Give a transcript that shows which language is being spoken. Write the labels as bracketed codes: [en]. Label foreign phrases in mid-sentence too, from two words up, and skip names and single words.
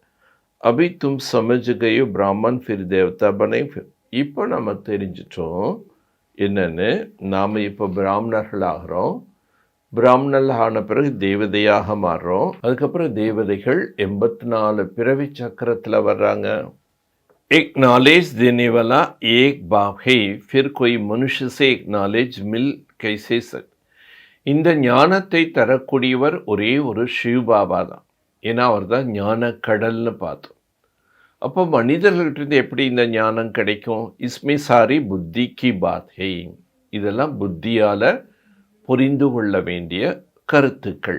[hi] अभी तुम समझ गयो ब्राह्मण फिर देवता बनै फिर. [ta] இப்போ நம்ம தெரிஞ்சிட்டோம் என்னென்னு, நாம் இப்போ பிராமணர்கள் ஆகிறோம். பிராமணர்கள் ஆன பிறகு தேவதையாக மாறுறோம். அதுக்கப்புறம் தேவதைகள் 84 பிறவி சக்கரத்தில் வர்றாங்க. [hi] एक नॉलेज देने वाला एक बाप है, फिर कोई मनुष्य से एक नॉलेज मिल कैसे सकता. [ta] இந்த ஞானத்தை தரக்கூடியவர் ஒரே ஒரு சிவ பாபா தான். ஏன்னா அவர் தான் ஞான கடல்னு பார்த்தோம். அப்போ மனிதர்கள்ட்ட எப்படி இந்த ஞானம் கிடைக்கும்? [hi] इसमें सारी बुद्धि की बात है, [ta] இதெல்லாம் புத்தியால் புரிந்து கொள்ள வேண்டிய கருத்துக்கள்.